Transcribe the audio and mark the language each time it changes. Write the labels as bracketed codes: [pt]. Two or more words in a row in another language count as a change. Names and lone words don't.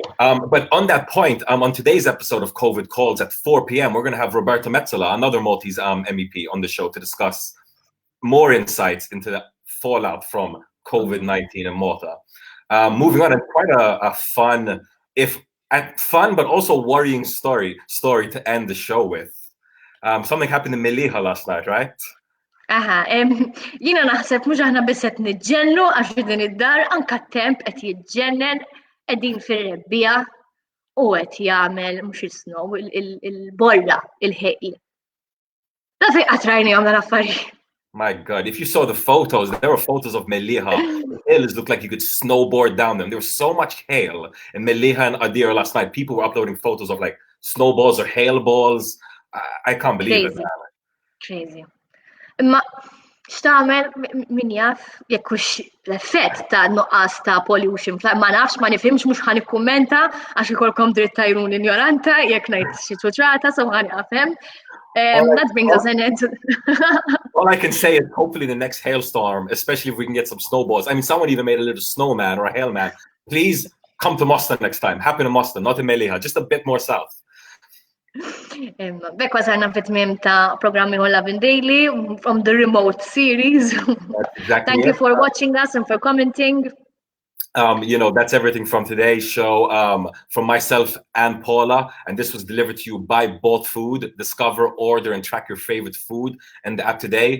[en] But on that point, on today's episode of COVID Calls at 4 p.m., we're going to have Roberta Metsola, another Maltese MEP, on the show to discuss more insights into the fallout from COVID-19 in Malta. Moving on, and quite a fun, but also worrying story to end the show with. Something happened in Melilla last night, right? [mt] Jiena naħseb mhux aħna biss qed niġġennu għax din id-dar anke t-temp qed jiġġennen qegħdin fir-rebbija u qed jagħmel mhux is-snow il-borra il-ħejl. Da fejn qatt rajnihom dan affarijiet. [en] My God, if you saw the photos, there were photos of Melilla. The hills looked like you could snowboard down them. There was so much hail in Melilla and Adira last night. People were uploading photos of like snowballs or hail balls. I can't believe it. Crazy. [mt] Imma x'tagħmel min jaf jekk hux l-effett ta' nuqqas ta' pollution. Ma nafx ma nifhimx mhux ħa nikkummenta għax ikolkom dritt tajrun ignoranta jekk ngħid xi ċuċrata so ħa nafhem. [en] That brings us in it. All I can say is hopefully the next hailstorm, especially if we can get some snowballs. I mean, someone even made a little snowman or a hailman. Please come to Moston next time. Happen in Moston, not in Melilla, just a bit more south. [mt] Bekk wasalna fit-tmiem ta' programmi Lovin Daily [en] from the remote series. Exactly. Thank you for watching us and for commenting. That's everything from today's show, from myself and Paula, and this was delivered to you by Bolt Food. Discover, order, and track your favorite food and the app today.